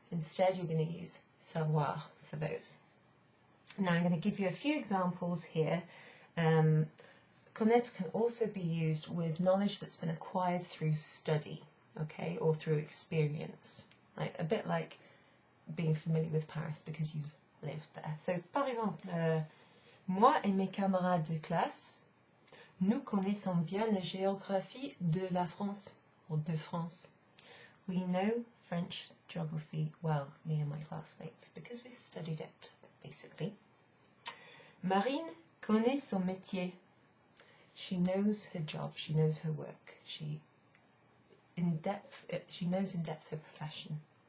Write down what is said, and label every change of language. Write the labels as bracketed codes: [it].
[en] Instead, you're going to use savoir for those. Now, I'm going to give you a few examples here. Connaître can also be used with knowledge that's been acquired through study, okay, or through experience. Like, a bit like being familiar with Paris because you've lived there. [fr] So, par exemple, moi et mes camarades de classe, nous connaissons bien la géographie de la France, or de France. [en] We know French geography well, me and my classmates, because we've studied it, basically. [fr] Marine connaît son métier. [en] She knows her job, she knows her work, she knows in depth her profession.